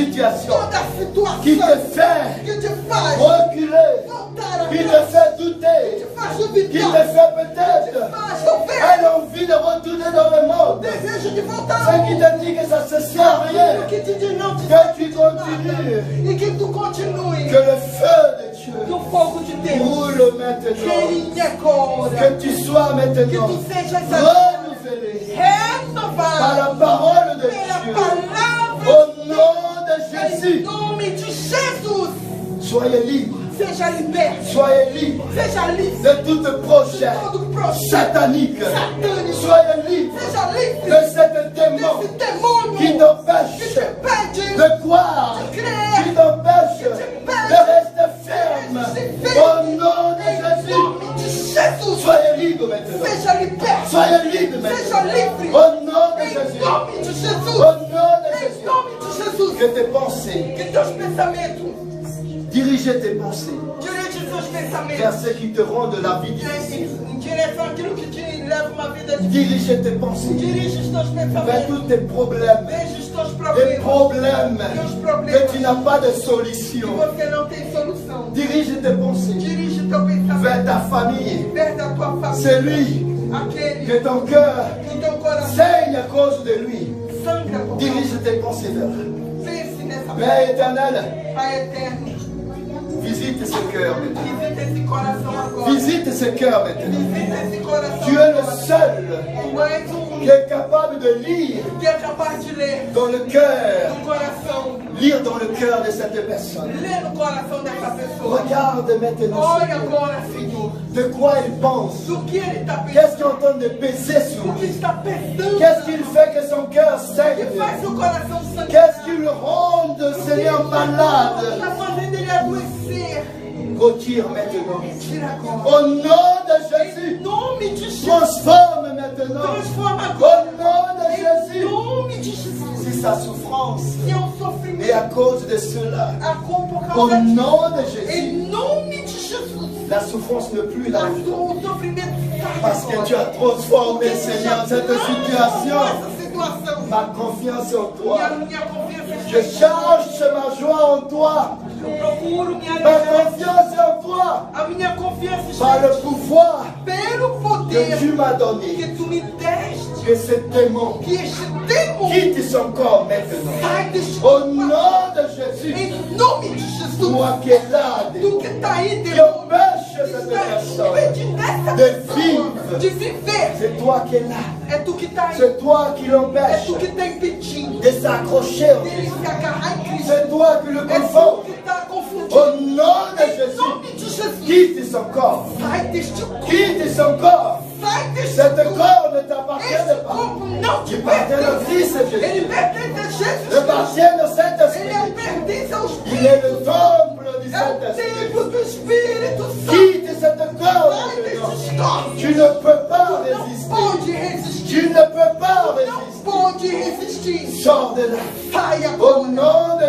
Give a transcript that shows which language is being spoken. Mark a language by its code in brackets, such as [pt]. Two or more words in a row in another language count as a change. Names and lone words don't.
[fr] situations [pt] toda a [fr] qui [pt] situação [fr] te fait [pt] que te faz [fr] reculer, [pt] voltar [fr] qui te [pt] atrás, [fr] fait [pt] que [fr] douter, [pt] te faz [fr] qui te [pt] duvidar, [fr] fait peut-être [pt] faz talvez [fr] elle envie de retourner dans le monde. [pt] desejo de voltar [fr] Ce qui te dit que ça ne sert à rien, [pt] que te diz não te [fr] que tu continues, [pt] e que tu continue, [fr] que le feu de Dieu [pt] que o fogo de Deus [fr] roule maintenant, [pt] queime agora, [fr] que tu sois [pt] que [fr] maintenant [pt] tu sejas [fr] renouvelé par [pt] renovado [fr] la parole de [pt] pela [fr] Dieu. [pt] palavra [fr] Au nom de [pt] em [fr] Jésus, [pt] nome de Jesus, [fr] soyez libres, [pt] seja liberto, [fr] soyez libres [pt] seja livre [fr] de toute projet [pt] de todo projeto [fr] satanique. [pt] satânico, [fr] Soyez libres [pt] seja livre [fr] de cet démon [pt] desse demônio [fr] qui [pt] que [fr] t'empêche [pt] te impede [fr] de croire, [pt] de crer, [fr] qui t'empêche de rester ferme. Au nom de [pt] em [fr] Jésus, [pt] nome de Jesus, [fr] soyez libres maintenant. [pt] seja liberto, [fr] Soyez libres [pt] seja [fr] maintenant. [pt] livre [fr] Au nom de [pt] em [fr] Jésus. [pt] nome de [fr] Au [pt] Jesus, [fr] nom de [pt] em [fr] Jésus. [pt] nome de Jesus, [fr] Que tes pensées, [pt] que teus pensamentos, [fr] dirigez tes pensées [pt] dirige seus [fr] vers [pt] pensamentos [fr] ce qui te rend de la vie difficile. [pt] em direção àquilo que te leva uma vida difícil. [fr] Dirigez tes pensées [pt] Dirige os teus [fr] vers [pt] pensamentos, [fr] tous tes problèmes. [pt] veja os teus [fr] Des [pt] problemas, [fr] problèmes que tu n'as pas de [pt] que [fr] solution. [pt] você não tem solução. [fr] Dirige tes pensées [pt] Dirige teu pensamento [fr] vers ta famille. [pt] vers a tua família, [fr] Celui [pt] aquele [fr] que ton cœur [pt] que o teu coração [fr] saigne à cause de lui. [pt] sangra por [fr] Dirige tes pensées vers. [pt] pense nessa [fr] Père éternel, [pt] Pai eterno, [fr] visite ce cœur maintenant. [pt] visita esse coração agora. [fr] Visite ce cœur maintenant. [pt] Visita esse coração [fr] Tu es le [pt] agora. [fr] seul [pt] Tu és o [fr] qui est capable de lire [pt] que é capaz de ler [fr] dans le cœur [pt] no coração [fr] Lire dans le cœur de cette personne. [pt] Lê no coração dessa pessoa. [fr] Regarde maintenant, [pt] Olha [fr] Seigneur, [pt] agora, Senhor, [fr] de quoi il pense. [pt] do que ele está [fr] Qu'est-ce qui est [pt] pensando. [fr] en train de peser sur [pt] O que [fr] lui? [pt] está pensando. [fr] Qu'est-ce qu'il fait que son cœur [pt] O que [fr] saigne? [pt] faz seu coração sangrar. [fr] Qu'est-ce qui le rend, Seigneur, malade? [pt] Está fazendo ele adoecer. [fr] Retire maintenant. [pt] Tira agora. [fr] Au nom de Jésus, [pt] Em nome de Jesus. [fr] transforme maintenant. [pt] Transforma [fr] Au [pt] agora. [fr] nom de [pt] Em [fr] Jésus, [pt] nome de Jesus. [fr] si sa souffrance [pt] Se é um [fr] et à [pt] sofrimento, [fr] cause de cela, [pt] a culpa por [fr] au [pt] causa disso. [fr] nom de Jésus, [pt] Em nome de Jesus. [fr] la souffrance ne plus là aujourd'hui. [pt] O sofrimento sai [fr] Parce que tu [pt] agora. [fr] as transformé, Seigneur, cette situation. [pt] Essa situação. [fr] Ma confiance en [pt] E [fr] toi. [pt] a minha confiança [fr] Je cherche ma joie en toi. [pt] Eu procuro minha [fr] Ma [pt] alegria. [fr] confiance en toi. [pt] A minha confiança [fr] Par [pt] está [fr] le pouvoir [pt] pelo [fr] que [pt] poder [fr] tu m'as donné. [pt] que tu me deste. [fr] Que ce démon [pt] Que este demônio [fr] quitte son corps maintenant. [pt] sai deste [fr] Au [pt] corpo. [fr] nom de Jésus. [pt] Em nome de Jesus. [fr] Toi qui es là, [pt] Tu que está aí, [fr] qui [pt] demônio. [fr] empêche [pt] Que [fr] cette [pt] está [fr] personne [pt] impedindo essa [fr] de [pt] pessoa [fr] vivre. [pt] de viver. [fr] C'est toi qui es là. [pt] É tu que está aí. [fr] C'est toi qui [pt] É [fr] l'empêche [pt] tu que está impedindo [fr] de s'accrocher en [pt] dele [fr] Jésus. [pt] se agarrar em Cristo. [fr] C'est toi qui le [pt] É [fr] confonds. [pt] tu que está confundindo. [fr] Au nom de [pt] Em [fr] Jésus, [pt] nome de Jesus. [fr] quitte son corps. [pt] Sai deste corpo. [fr] Quitte son corps. [pt] Sai deste [fr] Cet [pt] corpo. [fr] corps ne t'appartient [pt] Este [fr] pas. [pt] corpo não te [fr] Il appartient au Fils [pt] pertence. [fr] de [pt] Ele [fr] Jésus. [pt] pertence a [fr] Il [pt] Jesus. [fr] appartient au [pt] Ele [fr] Saint-Esprit. [pt] pertence ao [fr] Il [pt] Espírito. [fr] est le temple du [pt] É o [fr] Saint-Esprit. [pt] templo do Espírito Santo. [fr] Quitte cet corps [pt] Sai [fr] maintenant. [pt] destes corpos. [fr] Tu ne peux pas [pt] Não [fr] résister. [pt] pode resistir. [fr] Tu ne peux pas [pt] Não [fr] résister. [pt] pode resistir. [fr] Sors de là. [pt] Sai [fr] Au [pt] agora. [fr] nom de